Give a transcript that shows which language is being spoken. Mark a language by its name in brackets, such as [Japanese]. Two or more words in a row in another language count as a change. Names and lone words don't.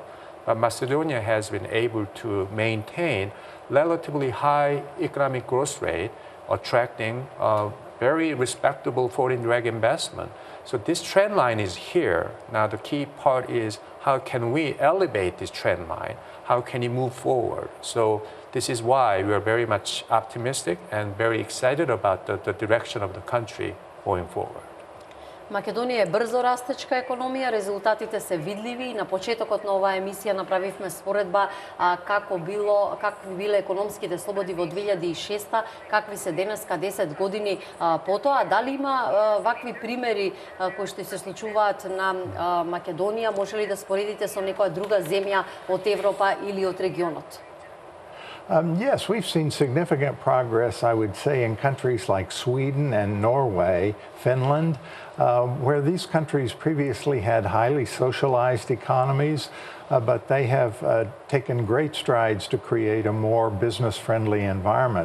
[English] But Macedonia has been able to maintain relatively high economic growth rate, attracting very respectable foreign direct investment. So this trend line is here. Now the key part is how can we elevate this trend line? How can it move forward? So this is why we are very much optimistic and very excited about the direction of the country going forward. [Macedonian] Македонија е брзо растечка економија, резултатите се видливи и на почетокот на оваа емисија направивме споредба какви биле економските слободи во 2006, какви се денеска 10 години потоа. Дали има вакви примери кои што се случуваат на Македонија, може ли да споредите со некоја друга земја од Европа или од регионот? [English] Yes, we've seen significant progress, I would say, in countries like Sweden and Norway, Finland, where these countries previously had highly socialized economies, but they have taken great strides to create a more business-friendly environment.